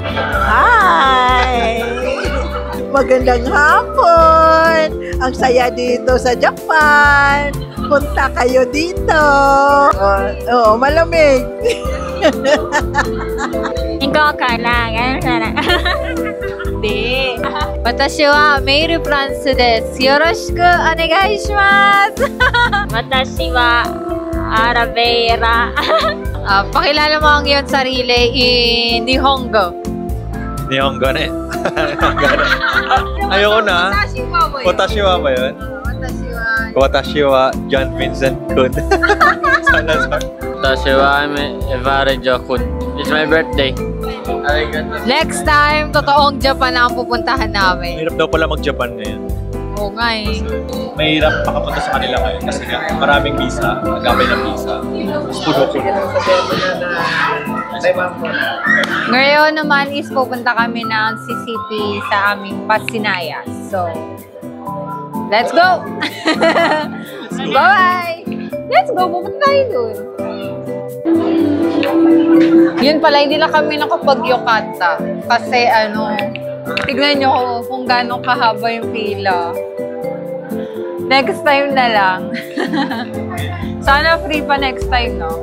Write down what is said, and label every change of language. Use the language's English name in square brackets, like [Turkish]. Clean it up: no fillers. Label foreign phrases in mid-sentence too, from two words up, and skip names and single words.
[Filipino] Hi! Magandang hapon! Ang saya dito sa Japan. Punta kayo dito. Oo, malamig. Ikaw ka lang. Hindi. [Japanese] 私は Meiri France です。よろしくお願いします. Watashi wa Aravera. [Filipino] Pakilala mo ang iyong sarili in Nihongo. Nihongo na eh. Ayoko na. [Japanese] 私は [Filipino] ba yun? [Japanese] Watashi wa John Vincent Kun. Salazar. Watashi wa Evarejo Kun. [English] It's my birthday. Next time, [Filipino] totoong Japan ang pupuntahan namin. Mahirap daw pala mag-Japan ngayon. Oo nga eh. Mahirap makapunta sa kanila ngayon kasi nga maraming visa, magabay ng visa. Pudo-pudo. Ngayon naman is pupunta kami ng CCP sa aming Pasinayas. [English] So, let's go! Bye-bye! Let's go! [Filipino] Pupunta tayo dun. Yun pala, hindi na kami nakapag-yukata. Kasi tignan nyo kung gano'ng kahaba yung pila. [English] Next time [Filipino] na lang. Sana free pa [English] next time, [Filipino] no?